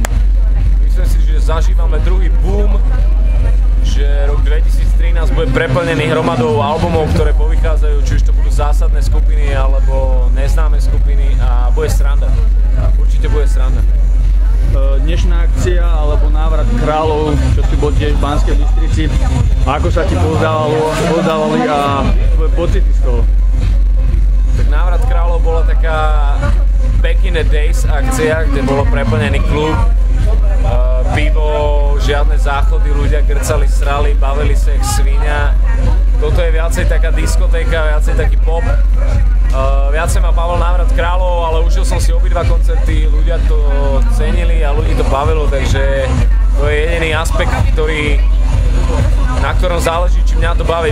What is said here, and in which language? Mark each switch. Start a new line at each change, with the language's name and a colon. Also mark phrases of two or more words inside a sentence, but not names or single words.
Slovak: Myslím si, že zažívame druhý boom, že rok 2013 bude preplnený hromadou albumov, ktoré povychádzajú, či už to budú zásadné skupiny alebo neznáme skupiny a bude sranda. Určite bude sranda. Dnešná akcia alebo návrat kráľov, čo si bol tiež v Banskej Bystrici, ako sa ti pozdávali a tvoje pocity z toho? Tak návrat kráľov bola taká
English: back in the days
Slovak: akcia, kde bolo preplnený klub, pivo, žiadne záchody, ľudia grcali, srali, bavili sa jak svinia. Toto je viacej taká diskotéka, viacej taký pop. Viacej ma bavil návrat kráľov, ale užil som si obidva koncerty, ľudia to cenili a ľudí to bavilo, takže to je jediný aspekt, na ktorom záleží, či mňa to baví.